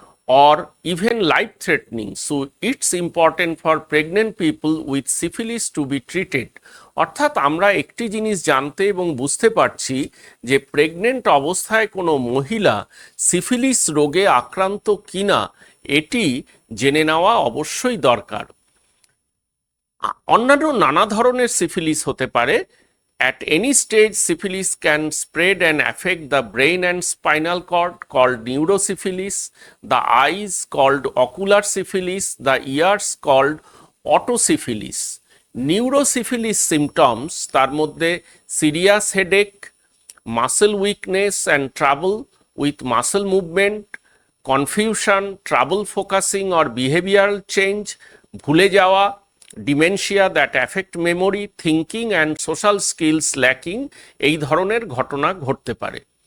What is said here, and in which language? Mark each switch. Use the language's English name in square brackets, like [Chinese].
[English] or even life threatening, so it's important for pregnant people with syphilis to be treated. [Bangla] অর্থাৎ আমরা একটি জিনিস জানতে এবং বুঝতে পারছি যে প্রেগনেন্ট অবস্থায় কোনো মহিলা সিফিলিস রোগে আক্রান্ত কিনা এটি জেনে নেওয়া অবশ্যই দরকার। অন্যান্য নানা ধরনের সিফিলিস হতে পারে। [English] At any stage, syphilis can spread and affect the brain and spinal cord, called neurosyphilis, the eyes, called ocular syphilis, the ears, called otosyphilis. Neurosyphilis symptoms [Bangla] তার মধ্যে [English] serious headache, muscle weakness and trouble with muscle movement, confusion, trouble focusing or behavioral change, [Bangla] ভুলে যাওয়া, [English] dementia that affect memory, thinking and social skills lacking, [Bangla] এই ধরনের ঘটনা ঘটতে পারে।